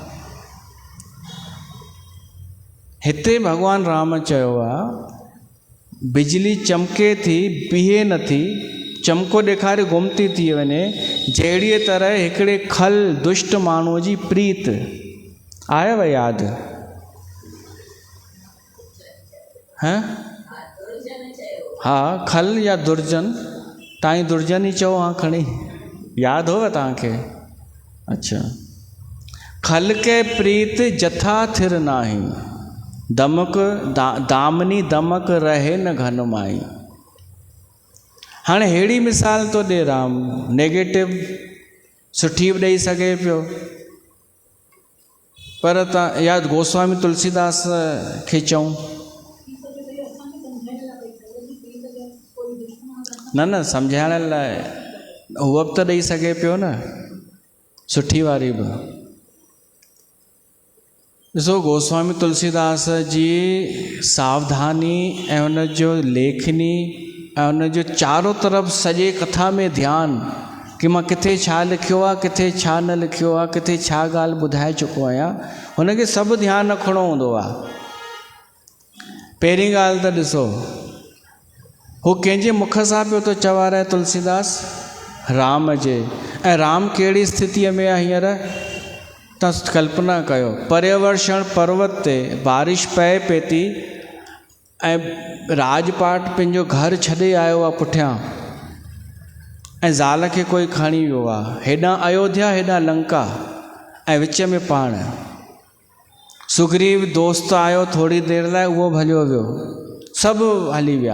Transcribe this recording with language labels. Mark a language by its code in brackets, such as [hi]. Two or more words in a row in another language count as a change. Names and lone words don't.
[sd] हिते भॻवानु राम चयो आहे, बिजली चमके थी बीहे नथी, चमको ॾेखारे गुम थी वञे, जहिड़ीअ तरह हिकिड़े खल दुष्ट माण्हूअ जी प्रीत आयव यादि? हैं? हा, खल या दुर्जन, तव्हां दुर्जन ई चओ, हाँ खणी यादि होव तव्हांखे? [awa] अच्छा, खल के प्रीत जथा थिर नाही, दमक दामनी दमक रहे न घन माई। [sd] हाणे अहिड़ी मिसाल थो ॾे राम, नेगेटिव सुठी बि ॾेई सघे पियो, पर तव्हां या गोस्वामी तुलसीदास खे चऊं, न सम्झाइण लाइ उहा बि त ॾेई सघे पियो न, सुठी वारी बि। ॾिसो, गोस्वामी तुलसीदास जी सावधानी ऐं उन जो लेखनी ऐं उन जो चारों तरफ़ सॼे कथा में ध्यानु, कि मां किथे छा लिखियो आहे, किथे छा न लिखियो आहे, किथे छा ॻाल्हि ॿुधाए चुको आहियां, हुनखे सभु ध्यानु रखिणो हूंदो आहे। पहिरीं ॻाल्हि त ॾिसो, हू कंहिंजे मुख सां पियो थो चवाराए तुलसीदास? राम जे। ऐं राम कहिड़ी स्थितीअ में आहे हींअर? तव्हां कल्पना कयो, पर्यवर्षण पर्वत ते बारिश पए थी ऐं राजपाट पंहिंजो घर छॾे आयो आहे पुठियां, ऐं ज़ाल खे कोई खणी वियो आहे, हेॾां अयोध्या हेॾां लंका, ऐं विच में पाण सुग्रीव दोस्त आयो थोरी देरि लाइ, उहो भॼियो वियो, सभु हली विया।